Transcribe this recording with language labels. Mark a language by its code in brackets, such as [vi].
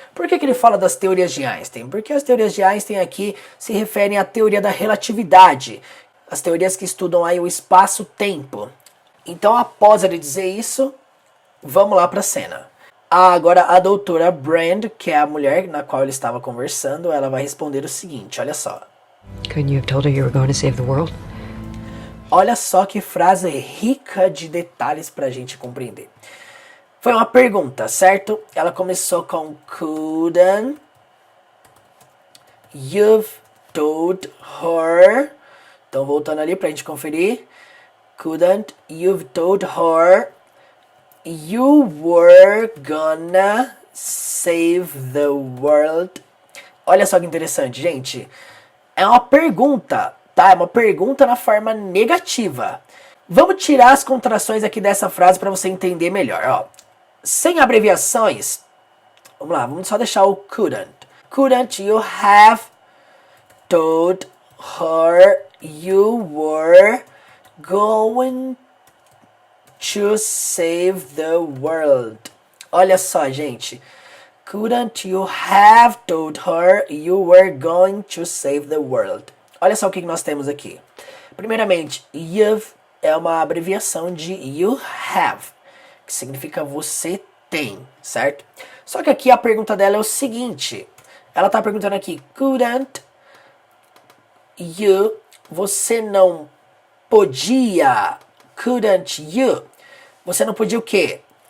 [pt] Por que que ele fala das teorias de Einstein? Porque as teorias de Einstein aqui se referem à teoria da relatividade. As teorias que estudam aí o espaço-tempo. Então, após ele dizer isso, vamos lá para a cena. Agora, a doutora Brand, que é a mulher na qual ele estava conversando, ela vai responder o seguinte, olha só. [en] Couldn't you have told her you were going to save the world? [pt] Olha só que frase rica de detalhes para a gente compreender. Foi uma pergunta, certo? Ela começou com [en] couldn't you've told her. [pt] Então, voltando ali para a gente conferir. [en] Couldn't you've told her you were gonna save the world. [pt] Olha só que interessante, gente. É uma pergunta, tá? É uma pergunta na forma negativa. Vamos tirar as contrações aqui dessa frase para você entender melhor, ó. Sem abreviações, vamos lá, vamos só deixar o couldn't. [en] Couldn't you have told her you were going to save the world? [pt] Olha só, gente. [en] Couldn't you have told her you were going to save the world? [pt] Olha só o que nós temos aqui. Primeiramente, you've é uma abreviação de you have, que significa você tem, certo? Só que aqui a pergunta dela é o seguinte. Ela está perguntando aqui, [en] couldn't you, [pt] você não podia, couldn't you, você não podia o quê?